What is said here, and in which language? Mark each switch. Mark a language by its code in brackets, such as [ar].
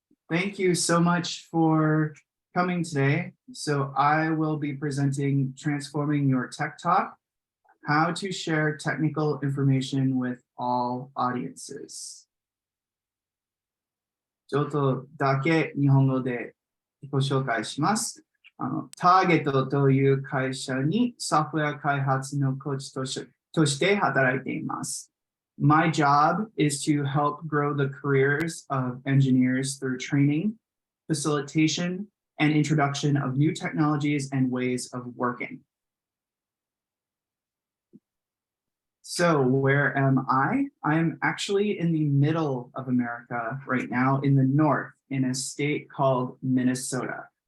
[en] Thank you so much for coming today. So I will be presenting Transforming Your Tech Talk, how to share technical information with all audiences. [ja] ちょっとだけ日本語でご紹介します。ターゲットという会社にソフトウェア開発のコーチとして働いています。 [en] My job is to help grow the careers of engineers through training, facilitation, and introduction of new technologies and ways of working. So where am I? I'm actually in the middle of America right now, in the north, in a state called Minnesota.